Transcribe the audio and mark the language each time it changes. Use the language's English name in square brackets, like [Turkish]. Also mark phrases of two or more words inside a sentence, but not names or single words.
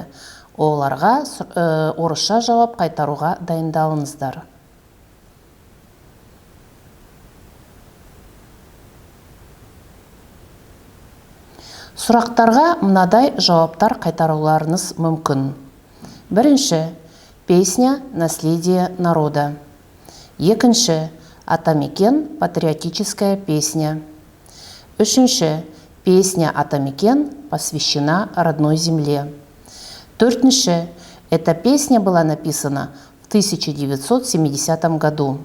[Kazakh] Оларға орысша жауап қайтаруға дайындалыңыздар. Сұрақтарға мынадай жауаптар қайтаруларыңыз мүмкін. Бірінші. [Russian] Песня «Наследие народа». [Kazakh] Екінші. [Russian] Атамекен патриотическая песня. [Kazakh] Үшінші. [Russian] Песня «Атамекен» посвящена родной земле. [Kazakh] Төртінші. [Russian] Эта песня была написана в 1970 году.